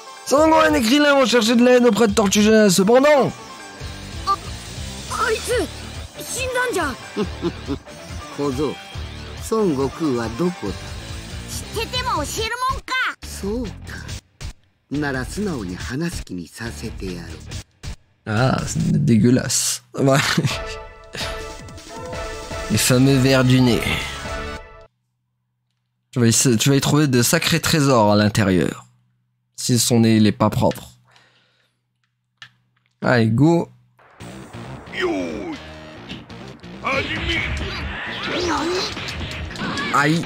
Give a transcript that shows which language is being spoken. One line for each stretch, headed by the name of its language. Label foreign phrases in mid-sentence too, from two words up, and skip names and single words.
French: Sangohan et Krillin vont chercher de l'aide auprès de Tortugé. Cependant...
Japanese: あいつ死んだんじゃ。小僧、孫悟空はどこだ。知ってても教えるもんか。そうか。なら素直に話す気にさせてやろう。
French: Ah, c'est dégueulasse. Ouais. Les fameux vers du nez. Tu vas y trouver de sacrés trésors à l'intérieur. Si son nez il est pas propre. Allez, go. Aïe.